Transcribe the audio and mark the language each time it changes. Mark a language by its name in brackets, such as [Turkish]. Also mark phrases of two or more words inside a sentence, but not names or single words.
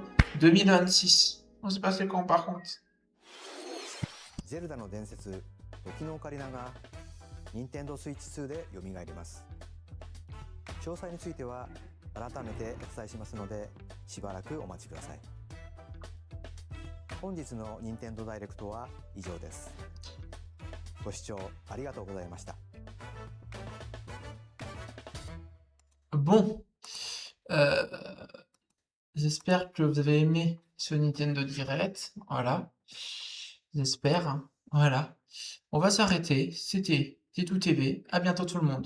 [French] 2026. On s'est passé quand par contre? [Japanese] ゼルダの伝説時のオカリナが任天堂スイッチ2で蘇ります。詳細については改めてお伝えしますのでしばらくお待ちください。本日の任天堂ダイレクトは以上です。ご視聴ありがとうございました。 [French] Bon. J'espère que vous avez aimé ce Nintendo Direct. Voilà. J'espère. Voilà. On va s'arrêter. C'était T2 TV. À bientôt tout le monde.